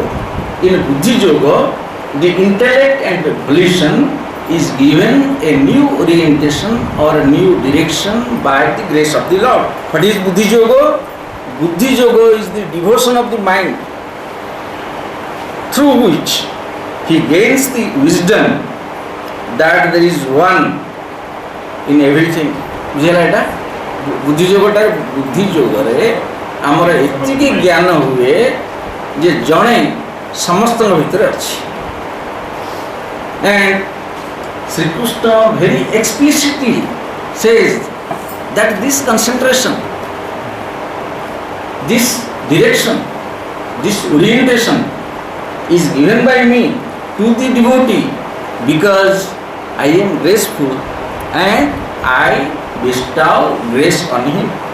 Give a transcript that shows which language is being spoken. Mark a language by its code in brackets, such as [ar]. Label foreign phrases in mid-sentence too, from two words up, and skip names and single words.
[en] In Buddhi Yoga, the intellect and volition is given a new orientation or a new direction by the grace of the Lord. What is Buddhi Yoga? Buddhi Yoga is the devotion of the mind through which he gains the wisdom that there is one in everything. [or] ବୁଝିବା ଏଇଟା ବୁଦ୍ଧି ଯୋଗଟା ବୁଦ୍ଧି ଯୋଗରେ ଆମର ଏତିକି ଜ୍ଞାନ ହୁଏ ଯେ ଜଣେ ସମସ୍ତ ଭିତରେ ଅଛି. [en] And Sri Krishna very explicitly says that this concentration, this direction, this orientation is given by me to the devotee because I am graceful and I bestow grace on him.